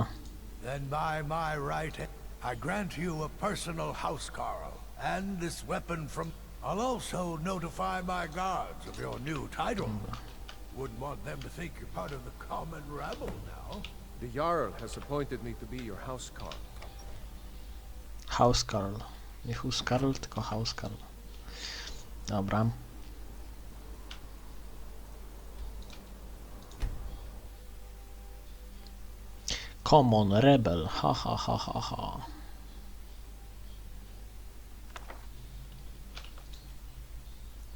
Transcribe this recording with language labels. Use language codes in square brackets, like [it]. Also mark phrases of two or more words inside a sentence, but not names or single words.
[en] Then by my right, I grant you a personal housecarl, and this weapon from... I'll also notify my guards of your new title. Wouldn't want them to think you're part of the common rabble now. The Jarl has appointed me to be your housecarl. Housecarl. [pl] Nie huscarl, tylko housecarl. Dobra. [en] Common rebel. Ha ha ha ha ha.